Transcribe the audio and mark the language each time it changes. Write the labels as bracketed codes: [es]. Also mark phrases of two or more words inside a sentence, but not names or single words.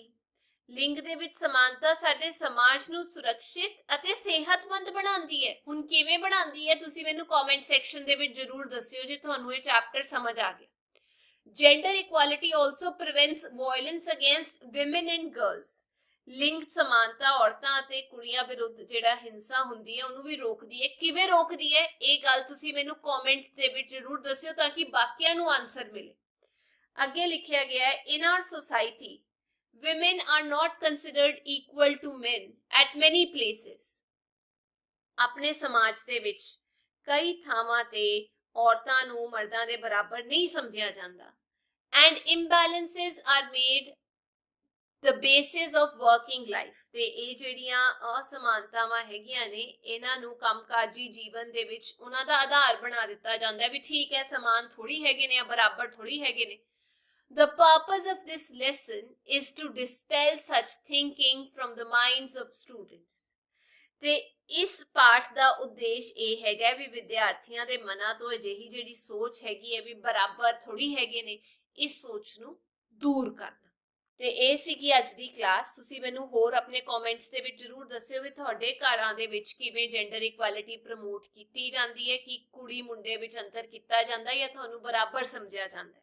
[pa] ਲਿੰਗ ਦੇ ਵਿੱਚ ਸਮਾਨਤਾ ਸਾਡੇ ਸਮਾਜ ਨੂੰ ਸੁਰੱਖਿਅਤ ਅਤੇ ਸਿਹਤਮੰਦ ਬਣਾਉਂਦੀ ਹੈ. ਹੁਣ ਕਿਵੇਂ ਬਣਾਉਂਦੀ ਹੈ ਤੁਸੀਂ ਮੈਨੂੰ [en] comment section [pa] ਦੇ ਵਿੱਚ ਜ਼ਰੂਰ ਦੱਸਿਓ ਜੇ ਤੁਹਾਨੂੰ ਇਹ ਚੈਪਟਰ ਸਮਝ ਆ ਗਿਆ. [en] Gender equality also prevents violence against women and girls. [pa] ਲਿੰਗ ਸਮਾਨਤਾ ਔਰਤਾਂ ਅਤੇ ਕੁੜੀਆਂ ਵਿਰੁੱਧ ਜਿਹੜਾ ਹਿੰਸਾ ਹੁੰਦੀ ਹੈ ਉਹਨੂੰ ਵੀ ਰੋਕਦੀ ਹੈ. ਕਿਵੇਂ ਰੋਕਦੀ ਹੈ ਇਹ ਗੱਲ ਤੁਸੀਂ ਮੈਨੂੰ ਕਮੈਂਟਸ ਦੇ ਵਿੱਚ ਜ਼ਰੂਰ ਦੱਸਿਓ ਤਾਂ ਕਿ ਬਾਕੀਆਂ ਨੂੰ ਆਨਸਰ ਮਿਲੇ. ਅੱਗੇ ਲਿਖਿਆ ਗਿਆ ਹੈ [en] in our society women are not considered equal to men at many places. [pa] ਆਪਣੇ ਸਮਾਜ ਦੇ ਵਿੱਚ ਕਈ ਥਾਵਾਂ ਤੇ ਔਰਤਾਂ ਨੂੰ ਮਰਦਾਂ ਦੇ ਬਰਾਬਰ ਨਹੀਂ ਸਮਝਿਆ ਜਾਂਦਾ. [en] And imbalances are made the basis of working life. [pa] ਤੇ ਇਹ ਜਿਹੜੀਆਂ ਅਸਮਾਨਤਾਵਾਂ ਹੈਗੀਆਂ ਨੇ ਇਹਨਾਂ ਨੂੰ ਕੰਮਕਾਜੀ ਜੀਵਨ ਦੇ ਵਿੱਚ ਉਹਨਾਂ ਦਾ ਆਧਾਰ ਬਣਾ ਦਿੱਤਾ ਜਾਂਦਾ ਹੈ ਵੀ ਠੀਕ ਹੈ ਸਮਾਨ ਥੋੜੀ ਹੈਗੇ ਨੇ ਜਾਂ ਬਰਾਬਰ ਥੋੜੀ ਹੈਗੇ ਨੇ. [en] The purpose of this lesson is to dispel such thinking from the minds of students. [pa] ਤੇ ਇਸ ਪਾਠ ਦਾ ਉਦੇਸ਼ ਇਹ ਹੈਗਾ ਵੀ ਵਿਦਿਆਰਥੀਆਂ ਦੇ ਮਨਾਂ ਤੋਂ ਅਜਿਹੀ ਜਿਹੜੀ ਸੋਚ ਹੈਗੀ ਹੈ ਵੀ ਬਰਾਬਰ ਥੋੜੀ ਹੈਗੇ ਨੇ ਇਸ ਸੋਚ ਨੂੰ ਦੂਰ ਕਰਨਾ. ਤੇ ਇਹ ਸੀ ਕਿ ਅੱਜ ਦੀ ਕਲਾਸ. ਤੁਸੀਂ ਮੈਨੂੰ ਹੋਰ ਆਪਣੇ ਕਮੈਂਟਸ ਦੇ ਵਿੱਚ ਜ਼ਰੂਰ ਦੱਸਿਓ ਵੀ ਤੁਹਾਡੇ ਘਰਾਂ ਦੇ ਵਿੱਚ ਕਿਵੇਂ [en] gender equality promote [pa] ਕੀਤੀ ਜਾਂਦੀ ਹੈ, ਕਿ ਕੁੜੀ ਮੁੰਡੇ ਵਿੱਚ ਅੰਤਰ ਕੀਤਾ ਜਾਂਦਾ ਜਾਂ ਤੁਹਾਨੂੰ ਬਰਾਬਰ ਸਮਝਿਆ ਜਾਂਦਾ.